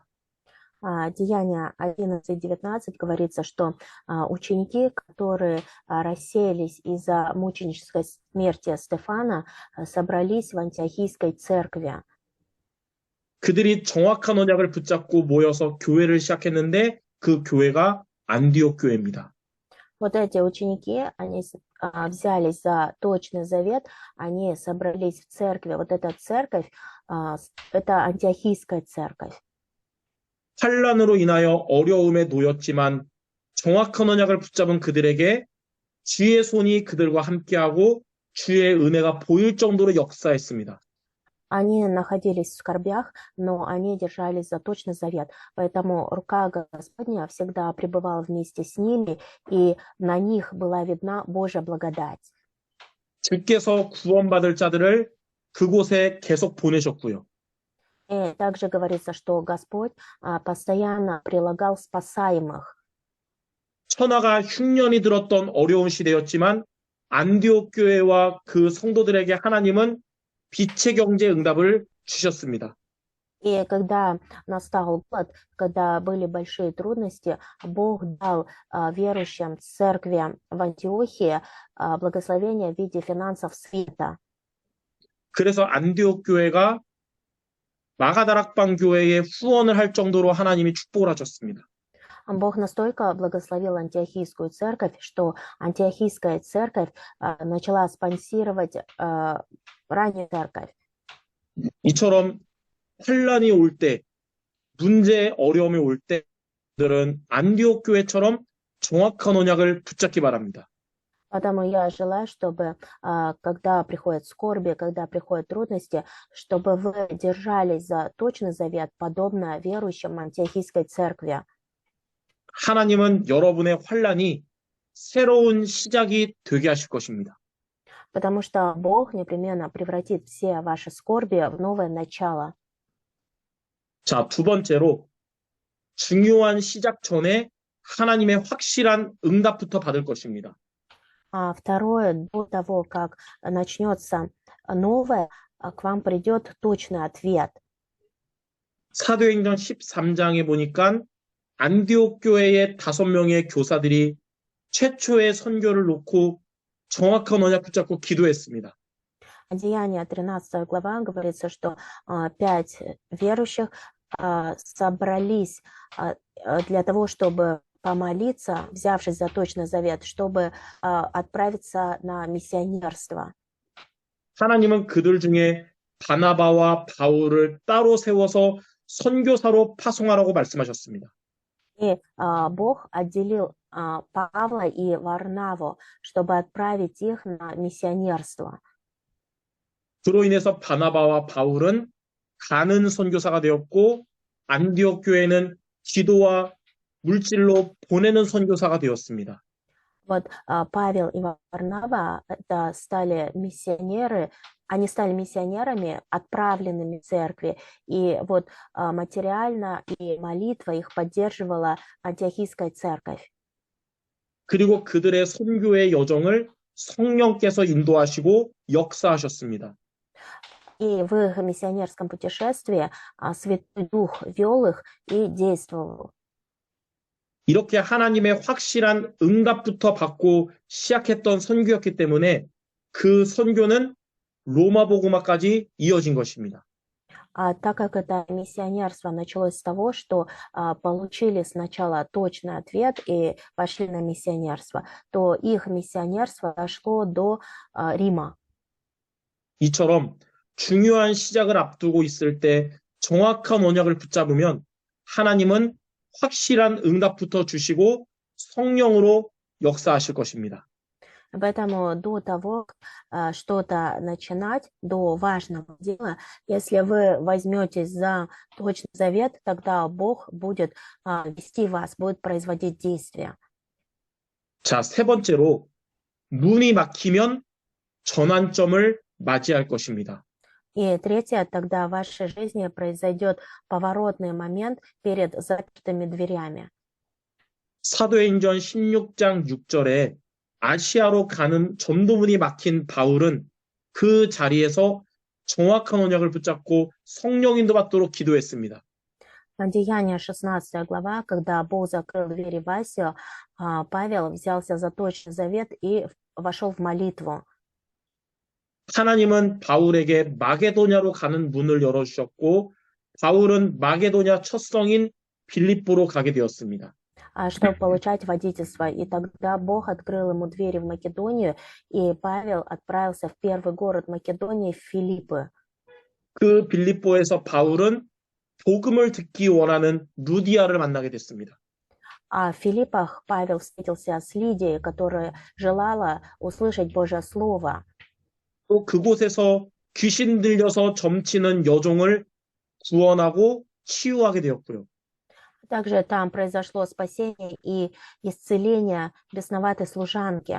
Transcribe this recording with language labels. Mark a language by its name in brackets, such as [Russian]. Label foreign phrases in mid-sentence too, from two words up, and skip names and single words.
[Russian] Деяния 11:19 говорится, что ученики, которые рассеялись из-за мученической смерти Стефана, собрались в антиохийской церкви. [Korean] 그들이 정확한 언약을 붙잡고 모여서 교회를 시작했는데 그 교회가 안디옥 교회입니다. [Russian] Вот эти ученики, они взялись за точный завет, они собрались в церкви. Вот эта церковь, это антиохийская церковь. [Korean] 환란으로 인하여 어려움에 놓였지만 정확한 언약을 붙잡은 그들에게 주의 손이 그들과 함께하고 주의 은혜가 보일 정도로 역사했습니다. [Russian] Они находились в скорбях, но они держались за точный завет. Поэтому рука Господня всегда пребывала вместе с ними, и на них была видна Божья благодать. [Korean] 주께서 구원받을 자들을 그곳에 계속 보내셨고요. [Russian] И также говорится, что Господь постоянно прилагал спасаемых. [Korean] 천하가 흉년이 들었던 어려운 시대였지만 안디옥 교회와 그 성도들에게 하나님은 빛의 경제 응답을 주셨습니다. [Russian] И когда настал год, когда были большие трудности, Бог дал верующим церкви в Антиохии благословение в виде финансов света. [Korean] 그래서 안디옥 교회가 마가다락방 교회에 후원을 할 정도로 하나님이 축복을 하셨습니다. [Russian] Бог настолько благословил антиохийскую церковь, что антиохийская церковь начала спонсировать раннюю церковь. [Korean] 이처럼 환란이 올 때, 문제, 어려움이 올 때, 들은 안디옥 교회처럼 정확한 언약을 붙잡기 바랍니다. [Russian] Поэтому я желаю, чтобы, когда приходят скорби, когда приходят трудности, чтобы вы держались за точный завет, подобно верующим антиохийской церкви. [Korean] 하나님은 여러분의 환란이 새로운 시작이 되게 하실 것입니다. [Russian] Потому что Бог непременно превратит все ваши скорби в новое начало. [Korean] 자, 두 번째로 중요한 시작 전에 하나님의 확실한 응답부터 받을 것입니다. [Russian] Второе, до того, как начнется новое, к вам придет точный ответ. [Korean] 사도행전 13장에 보니까 안디옥 교회의 5명의 교사들이 최초의 선교를 놓고 정확한 언약 붙잡고 기도했습니다. [Russian] Деяния 13 глава говорится, что 5 верующих собрались для того, чтобы помолиться, взявшись за точный завет, чтобы отправиться на миссионерство. [Korean] 하나님은 그들 중에 바나바와 바울을 따로 세워서 선교사로 파송하라고 말씀하셨습니다. [Russian] И Бог отделил Павла и Варнаву, чтобы отправить их на миссионерство. [Korean] 그로 인해서 바나바와 바울은 가는 선교사가 되었고 안디옥 교회는 기도와 물질로 보내는 선교사가 되었습니다. [Russian] Вот Павел и Варнава это стали миссионеры, они стали миссионерами, отправленными в церкви, и вот материально и молитва их поддерживала антиохийская церковь. [Korean] 그리고 그들의 선교의 여정을 성령께서 인도하시고 역사하셨습니다. [Russian] И в их миссионерском путешествии Святой Дух вел их и действовал. [Korean] 이렇게 하나님의 확실한 응답부터 받고 시작했던 선교였기 때문에 그 선교는 로마 복음화까지 이어진 것입니다. [Russian] Так как это миссионерство началось с того, что получили сначала точный ответ и пошли на миссионерство, то их миссионерство дошло до Рима. [Korean] 이처럼 중요한 시작을 앞두고 있을 때 정확한 언약을 붙잡으면 하나님은 확실한 응답부터 주시고 성령으로 역사하실 것입니다. [Russian] Поэтому до того, что-то начинать, до важного дела, если вы возьметесь за точный завет, тогда Бог будет вести вас, будет производить действия. [Korean] 자, 세 번째로 문이 막히면 전환점을 맞이할 것입니다. [Russian] И третье, тогда в вашей жизни произойдет поворотный момент перед запертыми дверями. [Korean] 사도행전 16장 6절에 아시아로 가는 전도문이 막힌 바울은 그 자리에서 정확한 언약을 붙잡고 성령 인도 받도록 기도했습니다. [Russian] Деяния 16 глава, когда Бог закрыл двери в Асию, Павел взялся за точный завет и вошел в молитву. [Korean] 하나님은 바울에게 마게도냐로 가는 문을 열어주셨고 바울은 마게도냐 첫 성인 빌립보로 가게 되었습니다. [Russian] Чтобы получать водительство. И тогда Бог открыл ему двери в Македонию, и Павел отправился в первый город Македонии, в Филиппы. [Korean] 그 빌립보에서 바울은 복음을 듣기 원하는 루디아를 만나게 됐습니다. [Russian] А в Филиппах Павел встретился с Лидией, которая желала услышать Божье Слово. [Korean] 또 그곳에서 귀신 들려서 점치는 여종을 구원하고 치유하게 되었고요. [Russian] Также там произошло спасение и исцеление бесноватой служанки.